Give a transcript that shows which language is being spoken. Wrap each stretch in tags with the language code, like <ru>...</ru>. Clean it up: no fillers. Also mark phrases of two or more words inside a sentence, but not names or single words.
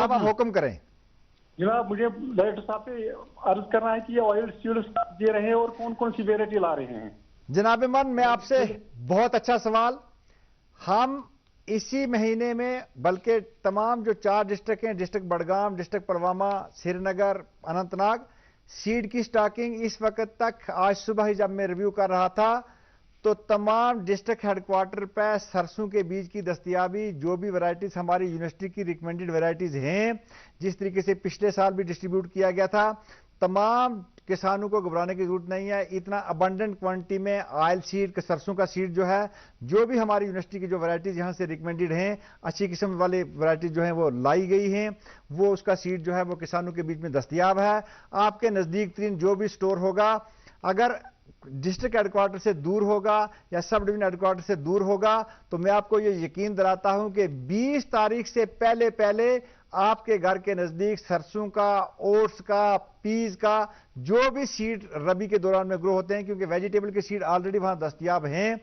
<ur>جناب آپ حکم کریں. جناب مجھے ڈائریکٹر صاحب سے عرض کرنا ہے کہ یہ</ur> <en>oil seeds</en> <ur>دے رہے ہیں اور کون کون سی ویرائٹی لا رہے ہیں. جناب من میں آپ سے بہت اچھا سوال. ہم اسی مہینے میں بلکہ تمام جو 4 ڈسٹرکٹ ہیں, ڈسٹرکٹ بڈگام, ڈسٹرکٹ پلوامہ, سری نگر, اننت ناگ, سیڈ کی سٹاکنگ اس وقت تک آج صبح ہی جب میں ریویو کر رہا تھا تو تمام</ur> <en>district headquarter</en> <ur>پہ سرسوں کے بیج کی دستیابی, جو بھی ورائٹیز ہماری یونیورسٹی کی</ur> <en>recommended varieties</en> <ur>ہیں, جس طریقے سے پچھلے سال بھی ڈسٹریبیوٹ کیا گیا تھا, تمام کسانوں کو گھبرانے کی ضرورت نہیں ہے. اتنا</ur> <en>abundant quantity</en> <ur>میں</ur> <en>oil seed,</en> <ur>سرسوں کا سیڈ جو ہے, جو بھی ہماری یونیورسٹی کی جو ورائٹیز یہاں سے ریکمینڈڈ ہیں, اچھی قسم والی ورائٹیز جو ہیں وہ لائی گئی ہیں, وہ اس کا سیڈ جو ہے وہ کسانوں کے بیچ میں دستیاب ہے. آپ کے نزدیک ترین جو بھی سٹور ہوگا, اگر</ur> <en>district headquarter</en> <ur>سے دور ہوگا یا</ur> <en>sub division headquarter</en> <ur>سے دور ہوگا، تو میں آپ کو یہ یقین دلاتا ہوں کہ 20 تاریخ سے پہلے پہلے آپ کے گھر کے نزدیک سرسوں کا، اوٹس کا، پیز کا جو بھی سیڈ ربی کے دوران میں گرو ہوتے ہیں، کیونکہ ویجیٹیبل کے سیڈ آل ریڈی وہاں دستیاب ہیں.</ur>